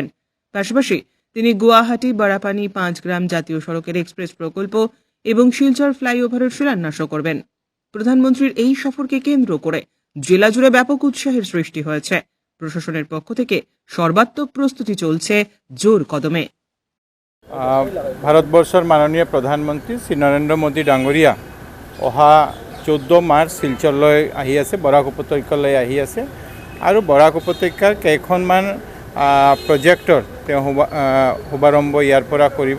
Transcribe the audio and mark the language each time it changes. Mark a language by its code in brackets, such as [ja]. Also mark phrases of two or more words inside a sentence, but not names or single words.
[bn] পাশাপাশি তিনি গুয়াহাটি বড়াপানি 5 গ্রাম জাতীয় সড়কের এক্সপ্রেস প্রকল্প এবং শিলচর ফ্লাইওভারের শিলান্যাসও করবেন। প্রধানমন্ত্রীর এই সফরকে কেন্দ্র করে জেলা জুড়ে ব্যাপক উৎসাহের সৃষ্টি হয়েছে। প্রশাসনের পক্ষ থেকে সর্বাত্মক প্রস্তুতি চলছে জোর কদমে। [as] ভারতবর্ষৰ মাননীয় প্ৰধানমন্ত্ৰী শ্ৰী নৰেন্দ্ৰ মোদী ডাঙৰীয়া অহা 14 মাৰ্চ শিলচৰলৈ আহি আছে, বৰাক উপত্যকালৈ আহি আছে আৰু বৰাক উপত্যকাৰ কেইখনমান প্ৰজেক্টৰ তেওঁ শুভাৰম্ভ ইয়াৰ পৰা কৰিব।